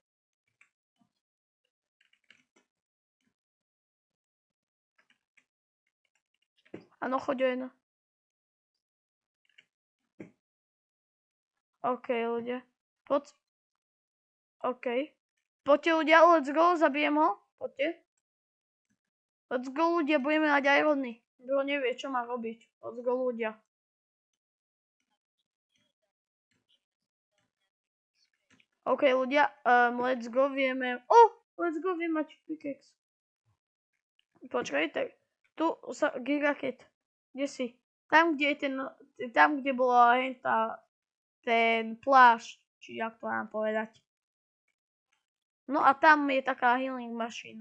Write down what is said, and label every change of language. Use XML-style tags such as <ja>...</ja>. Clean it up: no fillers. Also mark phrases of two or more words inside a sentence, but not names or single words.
<sk>Áno, choď jen. OK, ľudia. OK. Poďte ľudia,</sk> <en>let's go,</en> <sk>zabijem ho. Poďte.</sk> <en>Let's go</en> <sk>ľudia, budeme mať Irony. Kto nevie, čo má robiť.</sk> <en>Let's go</en> <sk>ľudia. OK ľudia,</sk> <en>let's go, vieme... let's go,</en> <sk>viem mať pickaxe. Počkaj, tak... Tu sa... Gigaket. Kde si? Tam, kde bola ten plášť, či jak to mám povedať. No a tam je taká healing mašina.</sk>